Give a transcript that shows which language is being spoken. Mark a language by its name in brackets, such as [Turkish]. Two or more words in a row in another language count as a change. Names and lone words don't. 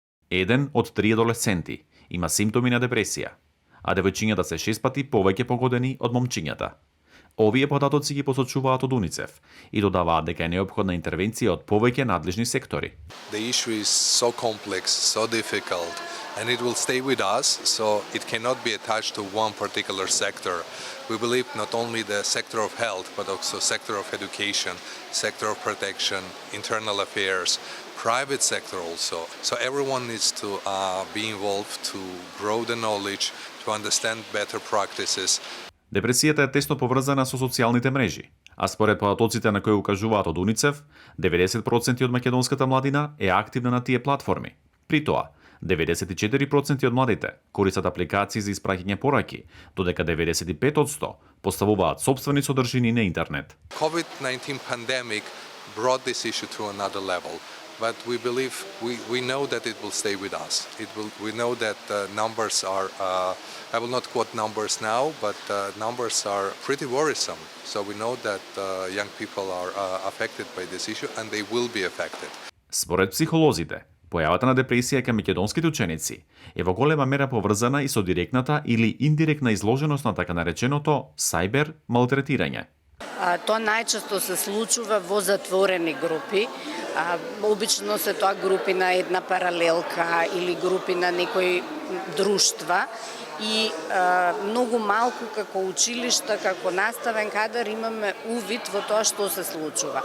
[Macedonian] Еден од 3 адолесценти има симптоми на депресија, а девојчињата се 6 пати повеќе погодени од момчињата. Овие податоци ги посочуваат од УНИЦЕФ и додаваат дека е неопходна интервенција од повеќе надлежни сектори. [English] The issue is so complex, so difficult, and it will stay with us, so it cannot be attached to one particular sector. We believe not only the sector of health, but also sector of education, sector of protection, internal affairs, private sector also. So everyone needs to be involved to grow the knowledge, to understand better practices. [Macedonian] Депресијата е тесно поврзана со социјалните мрежи, а според податоците на кои укажуваат од УНИЦЕФ, 90% од македонската младина е активна на тие платформи. При тоа, 94% од младите користат апликации за испраќање пораки, додека 95% поставуваат сопствени содржини на интернет. [English] COVID-19 pandemic brought this issue to another level. But we believe, we know that it will stay with us. We know that numbers are, I will not quote numbers now, but numbers are pretty worrisome. So we know that young people are affected by this issue and they will be affected. [Macedonian] Според психолозите, појавата на депресија кај македонските ученици е во голема мера поврзана и со директната или индиректна изложеност на така нареченото сајбер малтретирање. Тоа најчесто се случува во затворени групи. Обично се тоа групи на една паралелка или групи на некои друштва и многу малку како училишта, како наставен кадар имаме увид во тоа што се случува.